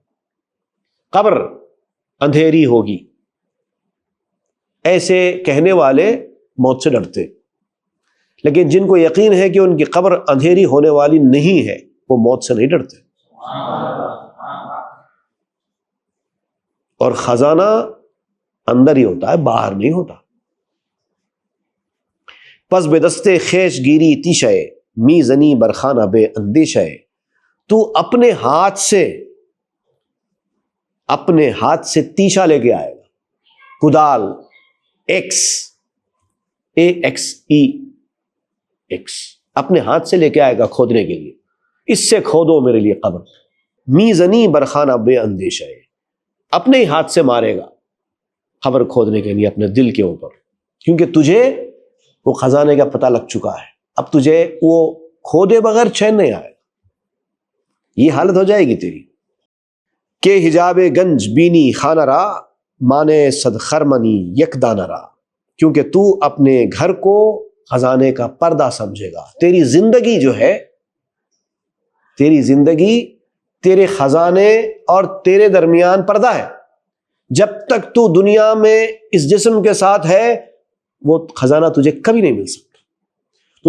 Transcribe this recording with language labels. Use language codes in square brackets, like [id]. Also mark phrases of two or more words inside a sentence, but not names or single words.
[ur] قبر اندھیری ہوگی، ایسے کہنے والے موت سے ڈرتے، لیکن جن کو یقین ہے کہ ان کی قبر اندھیری ہونے والی نہیں ہے وہ موت سے نہیں ڈرتے۔ اور خزانہ اندر ہی ہوتا ہے، باہر نہیں ہوتا۔ [fa] پس بے دستے خیش گیری تیشے، می زنی برخانہ بے اندیشے۔ [ur] تو اپنے ہاتھ سے تیشا لے کے آئے گا، کدال، ایکس، اپنے ہاتھ سے لے کے آئے گا کھودنے کے لیے، اس سے کھودو میرے لیے قبر۔ [fa] می زنی برخانہ بے اندیشے، [ur] اپنے ہی ہاتھ سے مارے گا قبر کھودنے کے لیے اپنے دل کے اوپر، کیونکہ تجھے وہ خزانے کا پتہ لگ چکا ہے، اب تجھے وہ کھودے بغیر چین نہیں آئے، یہ حالت ہو جائے گی تیری۔ [fa] کہ حجاب گنج بینی خانہ را، مانے صد خرمنی یک دانہ را۔ [ur] کیونکہ تو اپنے گھر کو خزانے کا پردہ سمجھے گا۔ تیری زندگی جو ہے، تیری زندگی تیرے خزانے اور تیرے درمیان پردہ ہے۔ جب تک تو دنیا میں اس جسم کے ساتھ ہے وہ خزانہ تجھے کبھی نہیں مل سکتا۔